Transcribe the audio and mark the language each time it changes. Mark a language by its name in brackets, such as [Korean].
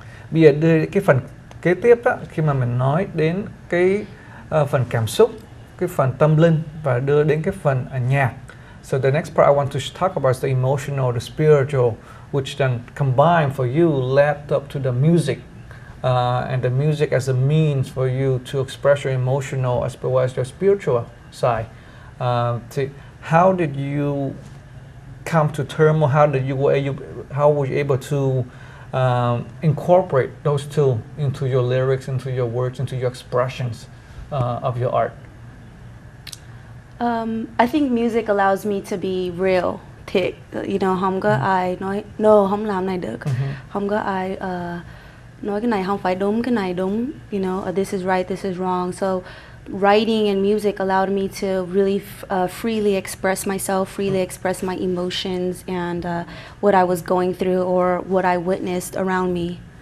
[Vietnamese] Bây giờ đưa cái phần kế tiếp đó, khi mà mình nói đến cái phần cảm xúc, cái phần tâm linh, và đưa đến cái phần nhạc. [English] So the next part I want to talk about the emotional, the spiritual, which then combined for you led up to the music, and the music as a means for you to express your emotional as well as your spiritual side. How did you come to terms, or how were you able to incorporate those two into your lyrics, into your words, into your expressions of your art? I think music allows me to be real, thick. You know, [Vietnamese] không có ai nói no, không làm này được, không có ai nói cái này không phải đúng, cái này đúng. [English] You know, this is right, this is wrong. So writing and music allowed me to really freely express myself, freely express my emotions and what I was going through or what I witnessed around me.